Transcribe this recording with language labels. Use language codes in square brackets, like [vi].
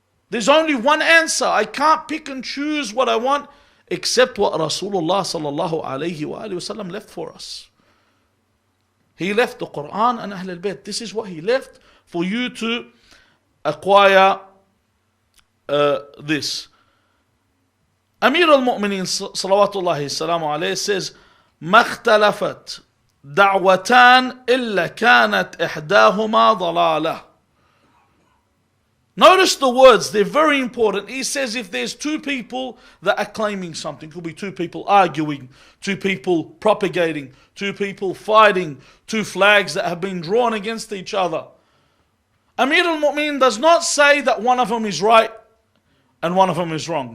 [en] There's only one answer. I can't pick and choose what I want except what Rasulullah sallallahu alayhi wa sallam left for us. He left the Quran and Ahlul Bayt. This is what he left for you to acquire this. [ar] Amir al-Mu'mineen salawatullahi salamu alayhi says, ما اختلفت دعوتان إلا كانت إحداهما ضلالة. [en] Notice the words, they're very important. He says if there's two people that are claiming something, could be two people arguing, two people propagating, two people fighting, two flags that have been drawn against each other. Amir al-Mu'mineen does not say that one of them is right and one of them is wrong.